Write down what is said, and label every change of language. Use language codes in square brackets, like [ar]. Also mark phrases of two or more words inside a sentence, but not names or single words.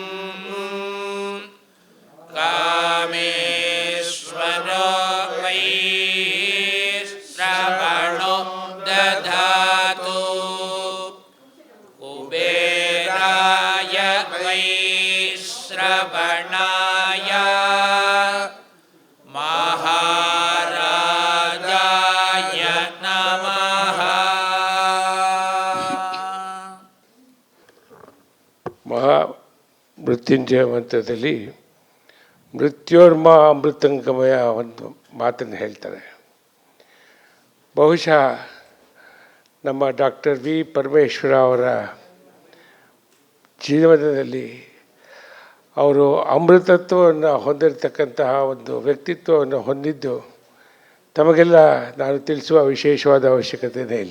[sa] कामेश्वरो वै श्रवणो दधातु कुबेराय वै श्रवणाय महाराजाय नमः। [kn] ಮೃತ್ಯುಂಜಯ ಮಂತ್ರದಲ್ಲಿ [sa] ಮೃತ್ಯೋರ್ಮ ಅಮೃತಂಗಮಯ [kn] ಒಂದು ಮಾತನ್ನು ಹೇಳ್ತಾರೆ. ಬಹುಶಃ ನಮ್ಮ ಡಾಕ್ಟರ್ ವಿ ಪರಮೇಶ್ವರ ಅವರ ಜೀವನದಲ್ಲಿ ಅವರು ಅಮೃತತ್ವವನ್ನು ಹೊಂದಿರತಕ್ಕಂತಹ ಒಂದು ವ್ಯಕ್ತಿತ್ವವನ್ನು ಹೊಂದಿದ್ದು ತಮಗೆಲ್ಲ ನಾನು ತಿಳಿಸುವ ವಿಶೇಷವಾದ ಅವಶ್ಯಕತೆಯೇ ಇಲ್ಲ.